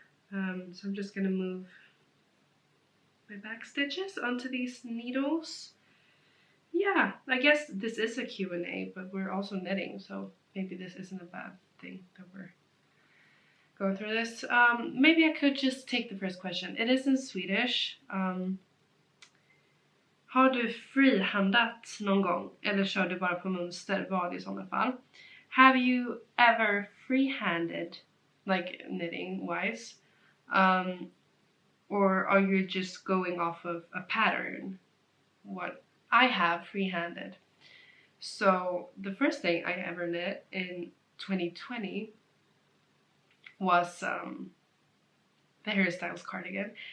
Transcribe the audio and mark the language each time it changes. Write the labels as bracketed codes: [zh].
[en] So I'm just gonna move my back stitches onto these needles. Yeah, I guess this is a Q&A, but we're also knitting, so maybe this isn't a bad thing that we're going through this. Maybe I could just take the first question. It is in Swedish. [sv] Har du frihandat någon gång? Eller kör du bara på mönster? Vad i sådana fall? [en] Have you ever freehanded, like knitting wise? Or are you just going off of a pattern? What I have freehanded. So the first thing I ever knit in 2020 was the Hairstyles Cardigan.